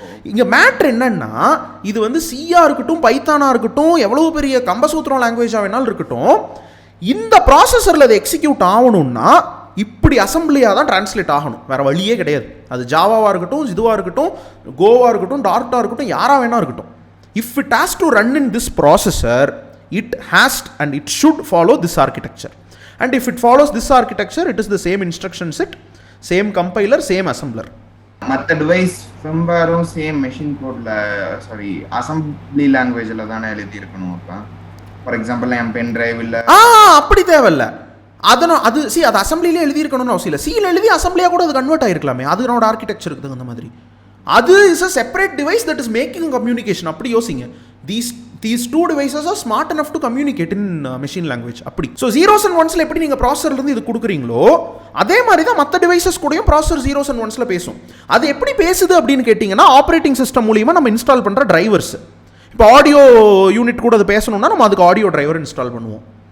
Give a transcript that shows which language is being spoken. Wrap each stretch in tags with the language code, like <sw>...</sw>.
<ta>இங்கே மேட்ரு என்னன்னா, இது வந்து சியா இருக்கட்டும், பைத்தானா இருக்கட்டும், எவ்வளோ பெரிய கம்பசூத்திரம் லாங்குவேஜாக வேணாலும் இருக்கட்டும், இந்த ப்ராசஸரில் அது எக்ஸிக்யூட் ஆகணும்னா இப்படி அசம்பிளியாக தான் டிரான்ஸ்லேட் ஆகணும், வேறு வழியே கிடையாது. அது ஜாவாவாக இருக்கட்டும், இதுவாக இருக்கட்டும், கோவாக இருக்கட்டும், டார்ட்டாக இருக்கட்டும், யாராக வேணா இருக்கட்டும்.</ta> <en>If it has to run in this processor, it has and it should follow this architecture, and if it follows this architecture, it is the same instruction set, same compiler, same assembler.</en> <ta>மற்ற device firmwareம் same machine கோட்ல assembly லாங்குவேஜில் தானே எழுதி இருக்கணும். இப்போ for example N pen drive இல்லை அப்படி தேவையில்ல. அது அது அசம்பிளிலே எழுதி இருக்கணும்னு அவசியம் இல்லை. சியில் எழுதி அசம்பிளியாக கூட அது கன்வெர்ட் ஆகிருக்கலாமே, அது என்னோட ஆர்கிடெக்சருக்கு தகுந்த மாதிரி. அது</ta> <en>Is a separate device that is making communication.</en> <ta>அப்படி யோசிங்க.</ta> <en>These two devices are smart enough to communicate in machine language.</en> <ta>அப்படி ஸோ zeros and onesல எப்படி நீங்கள் ப்ராசஸர்லேருந்து இது கொடுக்குறீங்களோ அதே மாதிரி தான் மற்ற டிவைசஸ் கூடயும் ப்ராசஸர் zeros and onesல பேசும். அது எப்படி பேசுது அப்படின்னு கேட்டிங்கன்னா, ஆப்ரேட்டிங் சிஸ்டம் மூலியமாக நம்ம இன்ஸ்டால் பண்ணுற டிரைவர்ஸ். இப்போ ஆடியோ யூனிட் கூட அது பேசணும்னா நம்ம அதுக்கு ஆடியோ டிரைவர் இன்ஸ்டால் பண்ணுவோம்.</ta>